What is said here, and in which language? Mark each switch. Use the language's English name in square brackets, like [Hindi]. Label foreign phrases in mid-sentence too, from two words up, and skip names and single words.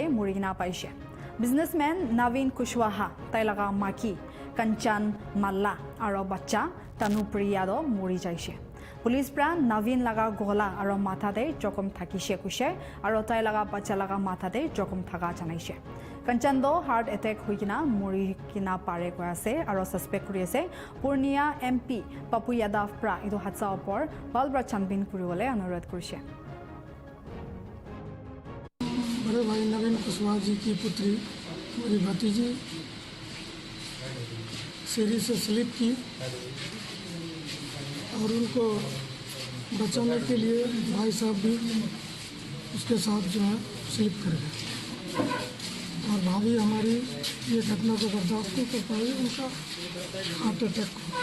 [Naga Pidgin] murigina paise businessman Navin Kushwaha tai laga maki Kanchan Malla aro bacha Tanupriya do muri jaise police pra Navin laga gola aro matha de jokom thakise kuse aro tai laga bacha laga matha de jokom thaka janaise Kanchando [English] heart attack [Naga Pidgin] huikina muri kina pare ko ase aro suspect kuri ase Purnia MP Papu Yadav pra idu hatsa opor balbra chanbin kuribole anurodh kurise [Hindi] बड़े भाई नवीन कुशवाहा जी की पुत्री मेरी भतीजी सीढ़ी से स्लिप की और उनको बचाने के लिए भाई साहब भी उसके साथ जो है स्लिप कर गए और भाभी हमारी ये घटना को बर्दाश्त नहीं कर पाई, उनका [English] heart attack [Hindi] हुआ।